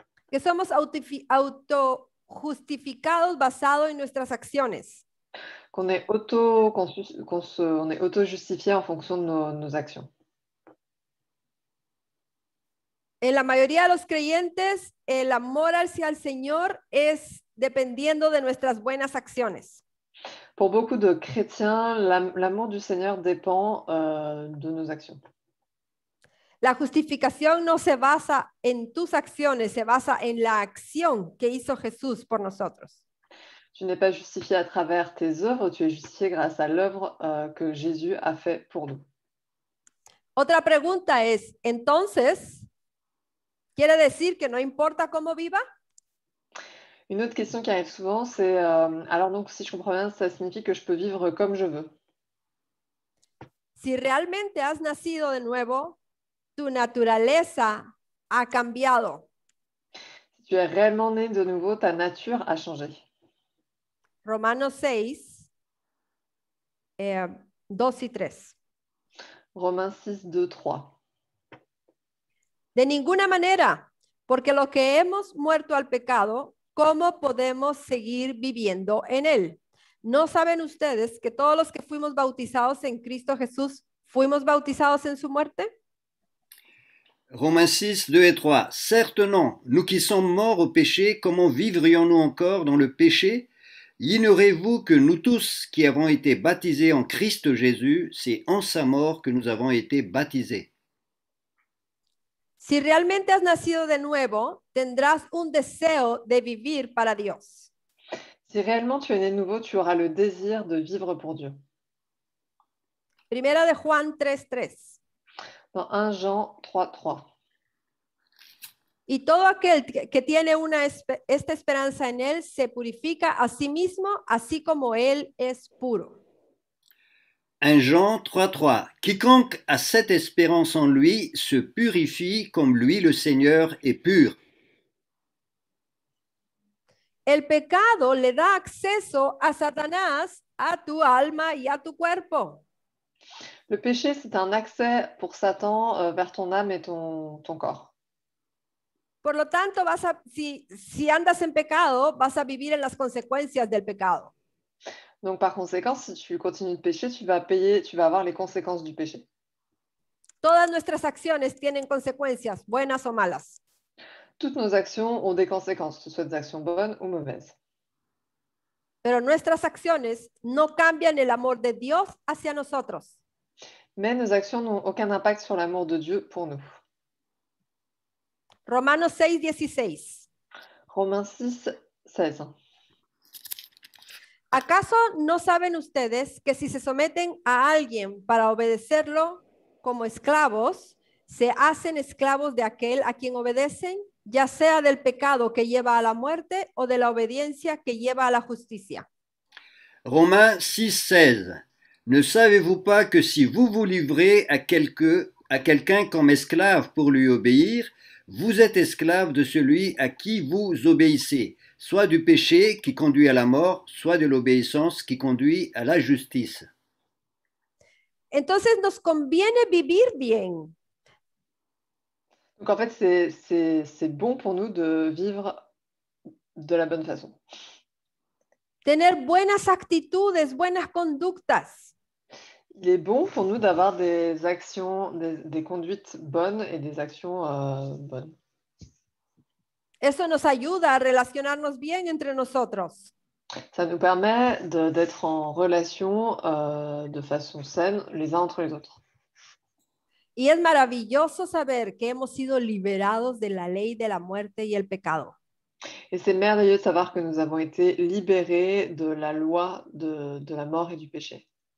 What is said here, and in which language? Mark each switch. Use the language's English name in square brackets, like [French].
[Spanish] Que somos autojustificados basado en nuestras acciones. [French] On est auto-justifié en fonction de nos actions. [Spanish] En la mayoría de los creyentes, el amor hacia el Señor es dependiendo de nuestras buenas acciones. [French] Pour beaucoup de chrétiens, l'amour du Seigneur dépend de nos actions. [Spanish] La justificación no se basa en tus acciones, se basa en la acción que hizo Jesús por nosotros. [French] Tu n'es pas justifié à travers tes œuvres, tu es justifié grâce à l'œuvre que Jésus a fait pour nous. [Spanish] Otra pregunta es, entonces, ¿quiere decir que no importa cómo viva? [French] Une autre question qui arrive souvent, c'est alors donc si je comprends bien, ça signifie que je peux vivre comme je veux. [Spanish] Si realmente has nacido de nuevo, tu naturaleza ha cambiado. [French] Si tu es réellement né de nouveau, ta nature a changé. [Spanish] Romanos 6, 2 y 3. [French] Romains 6, 2, 3. [Spanish] De ninguna manera, porque lo que hemos muerto al pecado, ¿cómo podemos seguir viviendo en él? ¿No saben ustedes que todos los que fuimos bautizados en Cristo Jesús, fuimos bautizados en su muerte? [French] Romains 6, 2 et 3. Certes non, nous qui sommes morts au péché, comment vivrions-nous encore dans le péché? Ignorez-vous que nous tous qui avons été baptisés en Christ Jésus, c'est en sa mort que nous avons été baptisés. [Spanish] Si realmente has nacido de nuevo, tendrás un deseo de vivir para Dios. [French] Si réellement tu es né de nouveau, tu auras le désir de vivre pour Dieu. [Spanish] Primera de Juan 3:3. [French] Dans 1 Jean 3, 3. [Spanish] Y todo aquel que tiene esta esperanza en él se purifica a sí mismo, así como él es puro. [French] 1 Jean 3, 3. Quiconque a cette espérance en lui se purifie comme lui le Seigneur est pur. [Spanish] El pecado le da acceso a Satanás, a tu alma y a tu cuerpo. [French] Le péché, c'est un accès pour Satan vers ton âme et ton corps. [Spanish] Por lo tanto, si andas en pecado, vas a vivir en las consecuencias del pecado. [French] Donc, par conséquent, si tu continues de pécher, tu vas avoir les conséquences du péché. [Spanish] Todas nuestras acciones tienen consecuencias, buenas o malas. [French] Toutes nos actions ont des conséquences, que ce soit des actions bonnes ou mauvaises. [Spanish] Pero nuestras acciones no cambian el amor de Dios hacia nosotros. [French] Mais nos actions n'ont aucun impact sur l'amour de Dieu pour nous. [Spanish] Romanos 6:16. [French] Romains 6, 16. [Spanish] ¿Acaso no saben ustedes que si se someten a alguien para obedecerlo como esclavos, se hacen esclavos de aquel a quien obedecen, ya sea del pecado que lleva a la muerte o de la obediencia que lleva a la justicia? [French] Romains 6, 16. Ne savez-vous pas que si vous vous livrez à quelqu'un comme esclave pour lui obéir, vous êtes esclave de celui à qui vous obéissez, soit du péché qui conduit à la mort, soit de l'obéissance qui conduit à la justice. [Spanish] Entonces nos conviene vivir bien. [French] Donc en fait, c'est bon pour nous de vivre de la bonne façon. [Spanish] Tener buenas actitudes, buenas conductas. [French] Il est bon pour nous d'avoir des actions, des conduites bonnes et des actions bonnes. [Spanish] Eso nos ayuda a relacionarnos bien entre nosotros. [French] Ça nous permet d'être en relation de façon saine les uns entre les autres. [Spanish] Y es maravilloso saber que hemos sido liberados de la ley de la muerte y el pecado. [French] Et c'est merveilleux de savoir que nous avons été libérés de la loi de la mort et du péché.